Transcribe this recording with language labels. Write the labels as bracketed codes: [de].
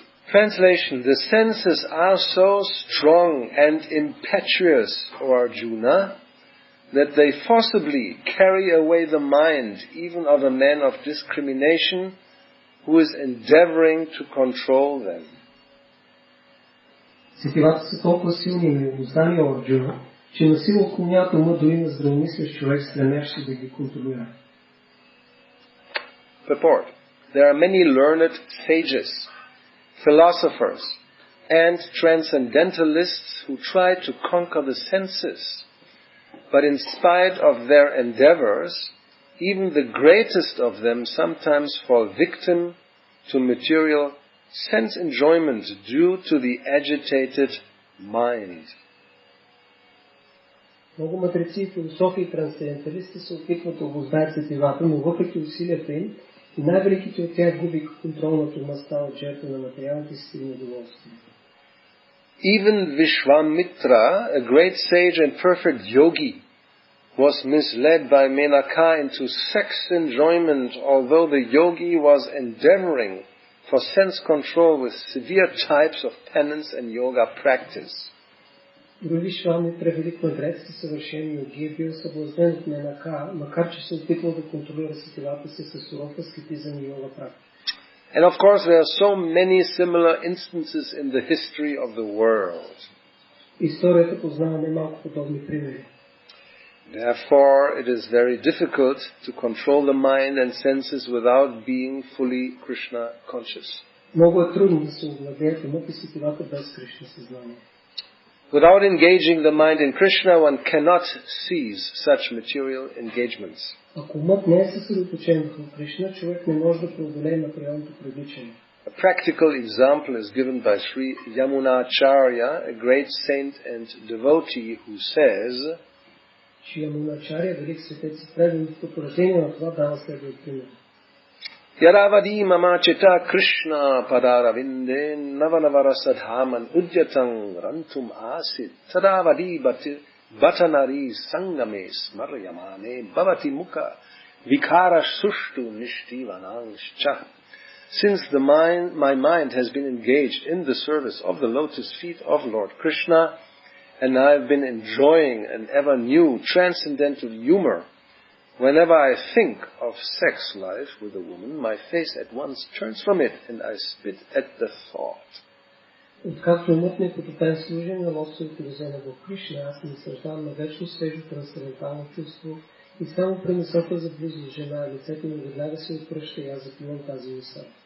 [en] Translation: the senses are so strong and impetuous, O Arjuna, that they forcibly carry away the mind even of a man of discrimination who is endeavoring to control them. [bg] Сетивата са толкова силни и необуздани, о Арджуна, че насила отклоняват ума дори на здравомислещ човек, стремящ се да ги контролира. [en] Purport: there are many learned sages, philosophers, and transcendentalists who try to conquer the senses, but in spite of their endeavors, even the greatest of them sometimes fall victim to material sense enjoyment due to the agitated mind. [bg] Много мъдреци, философи и трансценденталисти се опитват да обуздаят сетивата, но въпреки усилията им, и най-великите от тях губи контрол над ума, стават жертва на материалните си удоволствия. [en] Even Vishwamitra, a great sage and perfect yogi, was misled by Menaka into sex enjoyment, although the yogi was endeavoring for sense control with severe types of penance and yoga practice. [bg] Дори Вишвамитра, велик мъдрец и съвършен йоги, е бил съблазнен от Менака, макар че се опитвал да контролира сетивата си със суров аскетизъм и йога практика. [en] And of course there are so many similar instances in the history of the world. [bg] Историята познава немалко подобни примери. [en] Therefore, it is very difficult to control the mind and senses without being fully Krishna conscious. [bg] Много е трудно да се овладеят умът и сетивата без Кришна съзнание. [en] Without engaging the mind in Krishna, one cannot seize such material engagements. [bg] Ако умът не е съсредоточен в Кришна, човек не може да преодолее материалното привличане. [en] A practical example is given by Sri Yamunacharya, a great saint and devotee, who says, [bg] Шри Ямуначаря, велик светец и предан, в потвърждение на това дава следния пример. [sa] Yaravadi mama chita Krishna padaravinde navanavarasadhaman udyatam rantum asit tadavadi batanari sangame smaryamane bhavati mukha vikara sushtu nishtivananscha. [en] Since my mind has been engaged in the service of the lotus feet of Lord Krishna, and I have been enjoying an ever new transcendental humor, whenever I think of sex life with a woman, my face at once turns from it, and I spit at the thought. [bg] Откакто умът ми като тайн служи на лотосовите везения в Кришна, аз не съждавам на вечно свежо трансцендентално чувство и само при мисълта за близост жена, лицето ми веднага се отвръща и аз заплювам тази мисъл.